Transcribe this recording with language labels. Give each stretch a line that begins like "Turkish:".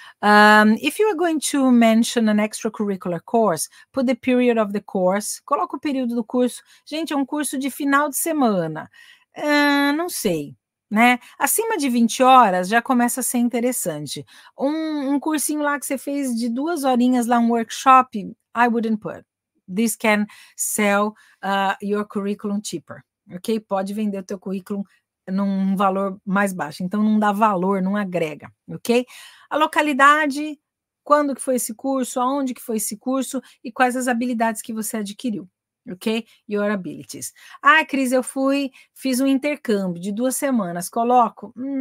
English: If you are going to mention an extracurricular course, put the period of the course.
Portuguese: Coloca o período do curso. Gente, é um curso de final de semana. Não sei, né? Acima de 20 horas já começa a ser interessante. Um cursinho lá que você fez de 2 horinhas lá, um workshop,
English: I wouldn't put. This can sell your curriculum cheaper, ok?
Portuguese: Pode vender o teu currículo num valor mais baixo, então não dá valor, não agrega, ok? A localidade, quando que foi esse curso, aonde que foi esse curso e quais as habilidades que você adquiriu, ok?
English: Your abilities.
Portuguese: Ah, Cris, fiz um intercâmbio de 2 semanas, coloco?